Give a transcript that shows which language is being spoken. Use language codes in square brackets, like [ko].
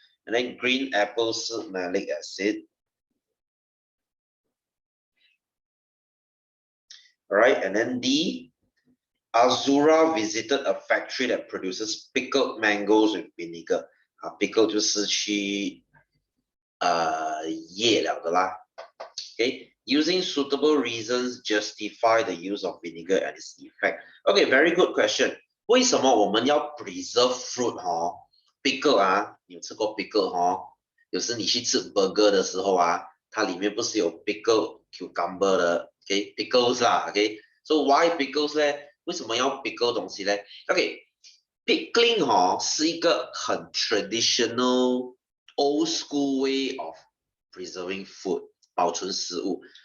[en] And then green apple 是 malic acid. Alright, and then D, Azura visited a factory that produces pickled mangoes with vinegar. [zh] Pickle 就是去醃了的啦。 [en] Okay, using suitable reasons justify the use of vinegar and its effect. Okay, very good question. [zh] 为什么我们要 preserve fruit pickle 你有吃过 pickle 有时你去吃 burger 的时候它里面不是有 [en] pickle cucumber [zh] 的 ，OK pickles 啦 ，OK。 [en] So why pickles 呢？ [zh] 为什么要 pickle 东西呢 [en] ？OK, pickling [zh] 是一个很 [en] traditional old school way of preserving food [zh] 保存食物。